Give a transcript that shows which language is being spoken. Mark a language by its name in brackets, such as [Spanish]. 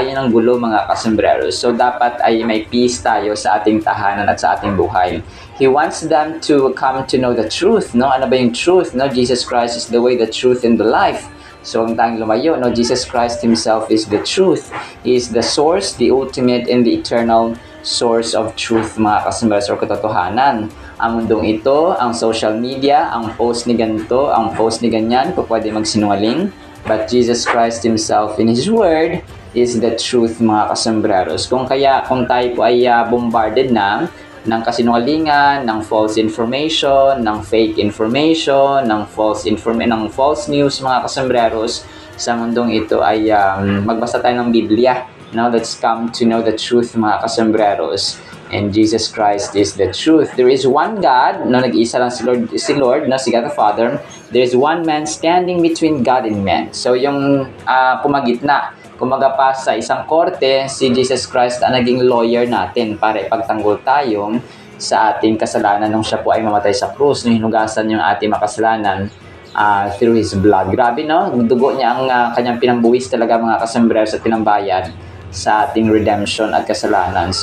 [Filipino] Ayaw ng gulo mga kasembreros. So dapat ay may peace tayo sa ating tahanan at sa ating buhay. [English] He wants them to come to know the truth, no? [Filipino] Ano ba yung truth, no? [English] Jesus Christ is the way, the truth, and the life. [Filipino] So ang tayong lumayo, no? [English] Jesus Christ Himself is the truth. He is the source, the ultimate, and the eternal source of truth, mga kasembreros, or katotohanan. [Filipino] Ang mundong ito, ang social media, ang post ni ganito, ang post ni ganyan, kung pwede magsinungaling. [English] But Jesus Christ Himself in His Word is the truth, mga kasembreros. [Filipino] Kung tayo po ay bombarded ng kasinungalingan, ng false information, ng fake information, ng false news, mga kasembreros, sa mundong ito ay magbasa tayo ng Biblia. [English] Now let's come to know the truth, mga kasembreros. And Jesus Christ is the truth. There is one God, no, [Filipino] nag-iisa lang si Lord, [English] no, si God the Father. There is one man standing between God and man. [Filipino] So yung pumagitna, kumaga pa sa isang korte, si Jesus Christ ang naging lawyer natin para ipagtanggol tayo sa ating kasalanan nung siya po ay mamatay sa krus, nung hinugasan yung ating makasalanan through His blood. Grabe, no? Dugo niya ang kanyang pinambuwis talaga, mga kasembreros, at pinambayad sa ating redemption at kasalanan.